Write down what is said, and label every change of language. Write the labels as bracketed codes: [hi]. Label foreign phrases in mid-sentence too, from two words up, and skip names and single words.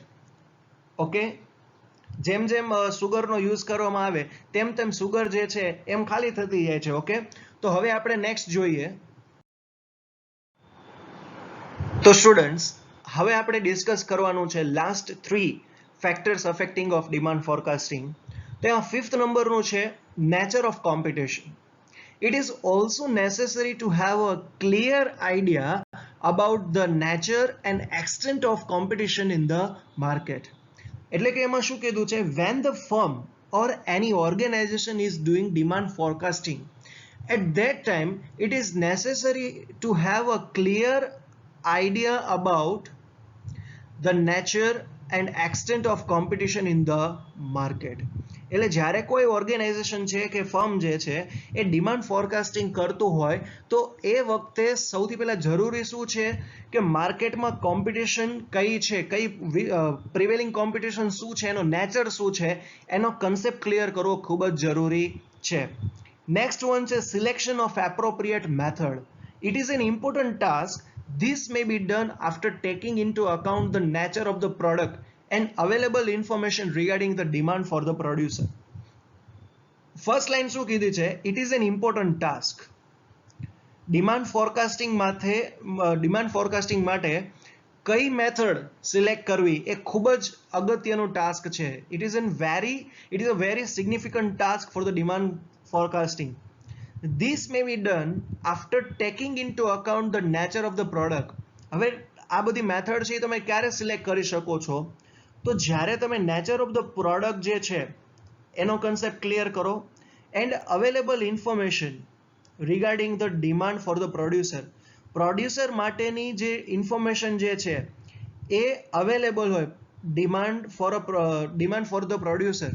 [gu] ઓકે, જેમ જેમ સુગરનો યુઝ કરવામાં આવે તેમ તેમ સુગર જે છે એમ ખાલી થતી જાય છે. ઓકે, તો હવે આપણે નેક્સ્ટ જોઈએ. તો સ્ટુડન્ટ્સ, હવે આપણે ડિસ્કસ કરવાનું છે [en] last 3 factors affecting of demand forecasting. [gu] તો આ 5th નંબરનું છે [en] nature of competition. It is also necessary to have a clear idea about the nature and extent of competition in the market. [gu] એટલે કે એમાં શું કીધું છે? [en] When the firm or any organization is doing demand forecasting, at that time it is necessary to have a clear idea about the nature and extent of competition in the market. [gu] એટલે જ્યારે કોઈ ઓર્ગેનાઇઝેશન છે કે ફર્મ જે છે એ [en] demand forecasting [gu] કરતું હોય તો એ વખતે સૌથી પહેલા જરૂરી શું છે કે માર્કેટમાં કોમ્પિટિશન કઈ છે, કઈ [en] prevailing competition [gu] શું છે, એનો નેચર શું છે, એનો [en] concept clear [gu] કરવો ખૂબ જ જરૂરી છે. [en] next one છે selection of appropriate method. it is an important task. This may be done after taking into account the nature of the product and available information regarding the demand for the producer. First line [gu] શું કીધી છે? [en] It is an important task. demand forecasting [gu] માટે કઈ [en] method select [gu] કરવી એ ખૂબ જ અગત્યનું ટાસ્ક છે. [en] It is a very significant task for the demand forecasting. This may be done after taking into account the nature of the product. [gu] હવે આ બધી મેથડ છે તમે ક્યારે સિલેક્ટ કરી શકો છો? તો જ્યારે તમે [en] nature of the product [gu] જે છે એનો [en] concept clear કરો and available information regarding the demand for the producer. પ્રોડ્યુસર [gu] માટેની જે [en] ઇન્ફોર્મેશન [gu] જે છે એ [en] અવેલેબલ હોય demand for the producer.